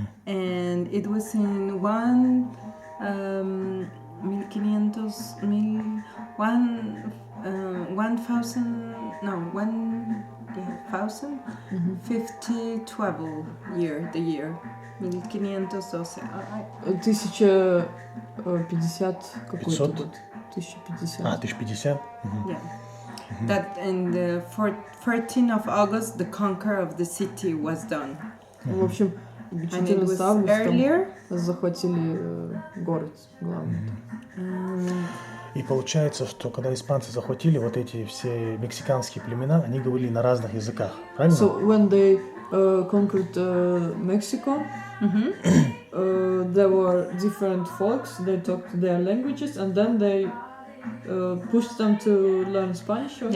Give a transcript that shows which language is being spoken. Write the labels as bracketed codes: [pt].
[en] And it was in 1512 year, the year. 1512. [ru] 1050 какой-то год. 1050. [en] 1050? Yeah. That in the 14th of August, the conquer of the city was done. [ru] В общем, 14 августа захватили город главный. И получается, что когда испанцы захватили вот эти все мексиканские племена, они говорили на разных языках, правильно? [en] So when they conquered Mexico, there were different folks. They talked their languages, and then they pushed them to learn Spanish. Or?